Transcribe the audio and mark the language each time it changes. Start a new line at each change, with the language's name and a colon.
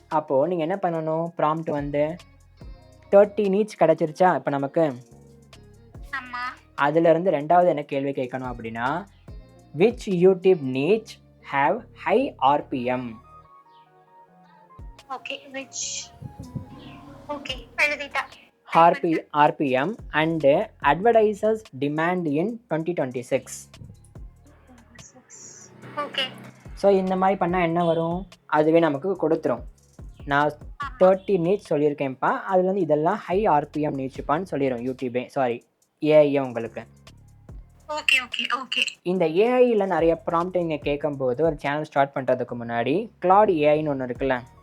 Tamil: அப்போது நீங்கள் என்ன பண்ணணும், ப்ராம்ப்ட் வந்து 30 நீட்ஸ் கிடச்சிருச்சா இப்போ நமக்கு, ஆமா. அதுலேருந்து 2வது என்ன கேள்வி கேட்கணும் அப்படின்னா,
English: which YouTube needs have high RPM. Okay.
Tamil: which okay எழுதிட்டா.
English: RPM and advertisers demand in 2026. Okay.
Tamil: So இந்த மாதிரி பண்ணால் என்ன வரும், அதுவே நமக்கு கொடுத்துரும். நான் 30 நீட்ஸ் சொல்லியிருக்கேன்ப்பா, அதுலேருந்து இதெல்லாம் ஹை ஆர்பிஎம் நீட்ஸ்ப்பான்னு சொல்லிடும் யூடியூபே, சாரி ஏஐயே உங்களுக்கு.
English: Okay okay okay.
Tamil: இந்த ஏஐயில் நிறைய ப்ராம்ப்ட் நீங்கள் கேட்கும்போது ஒரு சேனல் ஸ்டார்ட் பண்ணுறதுக்கு முன்னாடி கிளாட் ஏஐன்னு ஒன்று இருக்குல்ல,